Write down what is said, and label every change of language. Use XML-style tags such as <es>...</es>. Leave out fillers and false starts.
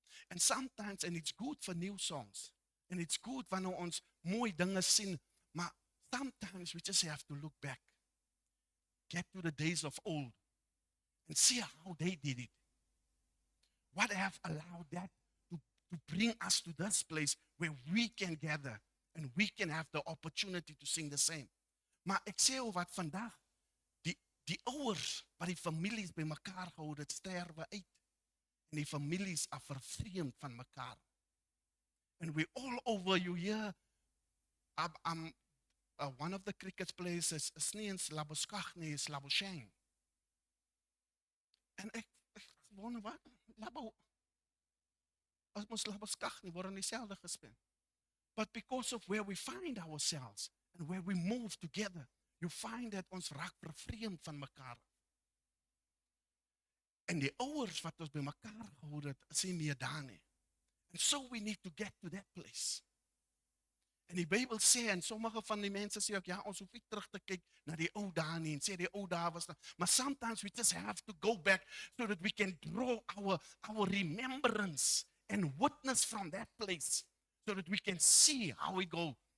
<en>And sometimes, and it's good for new songs, and it's good</en> <af>wanneer ons mooi dinge sien, maar</af> <en>sometimes we just have to look back, get to the days of old, and see how they did it. What have allowed that to bring us to this place where we can gather and we can have the opportunity to sing the same.</en> <af>Maar ek sê al wat vandag, die ouers wat die families by mekaar gehou, dit sterwe uit. En die families are vervreemd van mekaar.</af> <en>And we all over, you hear, one of the cricket players</en> <af>is nie eens Laboskag nie, is Labuschagne. En ek wonder wat, as ons Laboskag nie, word in dieselfde gespeel.</af> <en>But because of where we find ourselves and where we move together, you find that</en> <af>ons raak vervreemd van mekaar. En die ouers wat ons by mekaar gehou het, is nie meer daar nie.</af> <en>And so we need to get to that place.</en> <af>En die Bybel sê, en sommige van die mense sê ook, ja, ons hoef nie terug te kyk na die ou dae nie, en sê die ou dae was daar. Maar</af> <en>sometimes we just have to go back so that we can draw our remembrance and witness from that place, so that we can see how we go.</en>